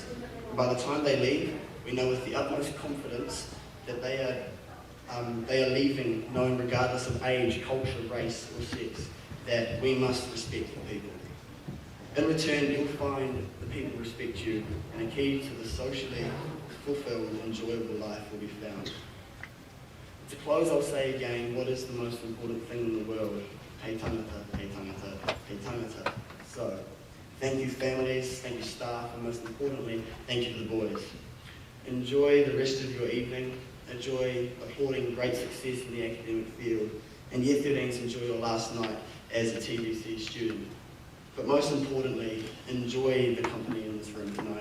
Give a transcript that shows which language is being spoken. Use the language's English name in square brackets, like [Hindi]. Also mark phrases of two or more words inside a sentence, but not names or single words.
[English] And by the time they leave, we know with the utmost confidence that they are leaving knowing regardless of age, culture, race or sex, that we must respect the people. In return, you'll find the people respect you, and a key to the socially fulfilled, enjoyable life will be found. To close, I'll say again, what is the most important thing in the world? [Māori] Hei tangata, hei tangata, hei tangata. [English] So, thank you families, thank you staff, and most importantly, thank you to the boys. Enjoy the rest of your evening. Enjoy applauding great success in the academic field. And Year 13s, enjoy your last night as a TBC student. But most importantly, enjoy the company in this room tonight.